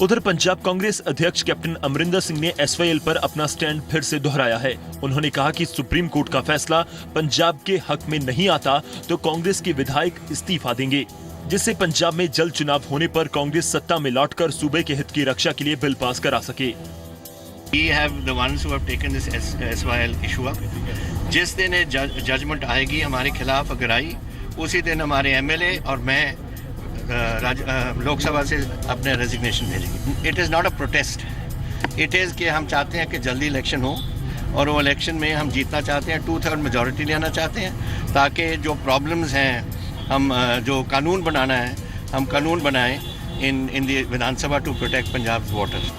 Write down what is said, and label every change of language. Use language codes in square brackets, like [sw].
[hi] उधर पंजाब कांग्रेस अध्यक्ष कैप्टन अमरिंदर सिंह ने एसवाईएल पर अपना स्टैंड फिर से दोहराया है। उन्होंने कहा कि सुप्रीम कोर्ट का फैसला पंजाब के हक में नहीं आता तो कांग्रेस के विधायक इस्तीफा देंगे, जिससे पंजाब में जल्द चुनाव होने पर कांग्रेस सत्ता में लौटकर सूबे के हित की रक्षा के लिए बिल पास करा सके। [en] We have the ones who have taken this SYL issue up. [hi] जिस दिन जजमेंट आएगी हमारे खिलाफ अगर आई, उसी दिन हमारे एमएलए और मैं लोकसभा से अपने रेजिग्नेशन भेजेंगे। [en] it is not a protest, it is [hi] कि हम चाहते हैं कि जल्दी इलेक्शन हो और वो इलेक्शन में हम जीतना चाहते हैं, 2/3 मेजॉरिटी लेना चाहते हैं, ताकि जो प्रॉब्लम्स हैं हम जो कानून बनाना है हम कानून बनाएं [en] In the Vidhan Sabha to protect Punjab water.